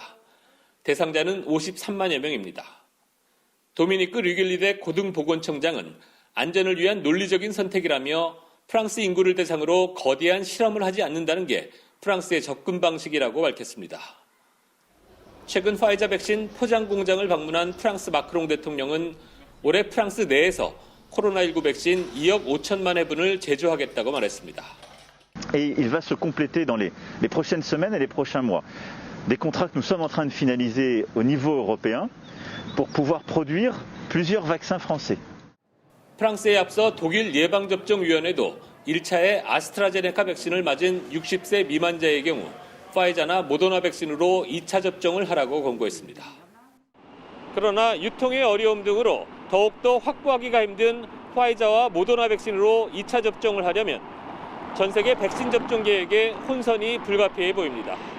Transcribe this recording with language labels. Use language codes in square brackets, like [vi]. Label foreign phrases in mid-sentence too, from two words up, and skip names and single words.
[ko] 대상자는 53만여 명입니다. 도미니크 류길리데 고등보건청장은 안전을 위한 논리적인 선택이라며 프랑스 인구를 대상으로 거대한 실험을 하지 않는다는 게 프랑스의 접근 방식이라고 밝혔습니다. 최근 화이자 백신 포장 공장을 방문한 프랑스 마크롱 대통령은 올해 프랑스 내에서 코로나19 백신 2억 5천만 회분을 제조하겠다고 말했습니다. [fr] Et il va se compléter dans les prochaines semaines et les prochains mois. Des contrats que nous sommes en train de finaliser au niveau européen pour pouvoir produire plusieurs vaccins français. [ko] 프랑스에 앞서 독일 예방접종위원회도 1차의 아스트라제네카 백신을 맞은 60세 미만자의 경우 파이자나 모더나 백신으로 2차 접종을 하라고 권고했습니다. 그러나 유통의 어려움 등으로 더욱더 확보하기가 힘든 파이자와 모더나 백신으로 2차 접종을 하려면 전 세계 백신 접종 계획에 혼선이 불가피해 보입니다.